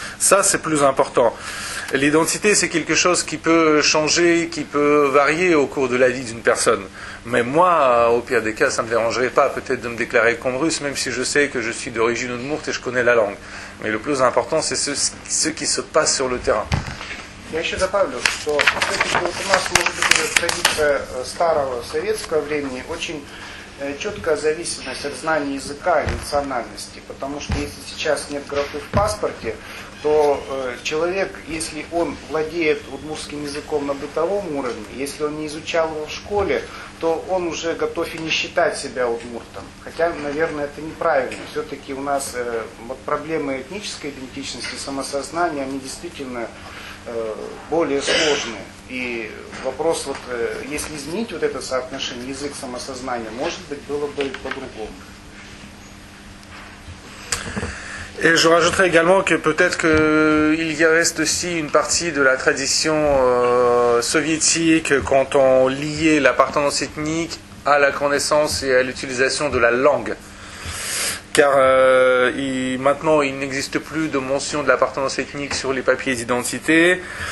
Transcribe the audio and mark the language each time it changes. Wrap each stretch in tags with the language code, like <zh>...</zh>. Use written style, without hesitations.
<fr>Ça, c'est plus important. L'identité, c'est quelque chose qui peut changer, qui peut varier au cours de la vie d'une personne. Mais moi, au pire des cas, ça ne me dérangerait pas peut-être de me déclarer comme russe, même si je sais que je suis d'origine udmurte et je connais la langue. Mais le plus important, c'est ce qui se passe sur le terrain.</fr> <ru>Я еще добавлю, что все-таки вот у нас может быть уже традиция старого советского времени, очень четкая зависимость от знания языка и национальности. Потому что если сейчас нет графы в паспорте, то человек, если он владеет удмуртским языком на бытовом уровне, если он не изучал его в школе, то он уже готов и не считать себя удмуртом. Хотя, наверное, это неправильно. Все-таки у нас вот проблемы этнической идентичности, самосознания, они действительно более сложные. И вопрос, вот, если изменить вот это соотношение язык-самосознание, может быть, было бы по-другому.</ru> <fr>Et je rajouterais également que peut-être qu'il y reste aussi une partie de la tradition soviétique quand on liait l'appartenance ethnique à la connaissance et à l'utilisation de la langue. Car maintenant, il n'existe plus de mention de l'appartenance ethnique sur les papiers d'identité.</fr>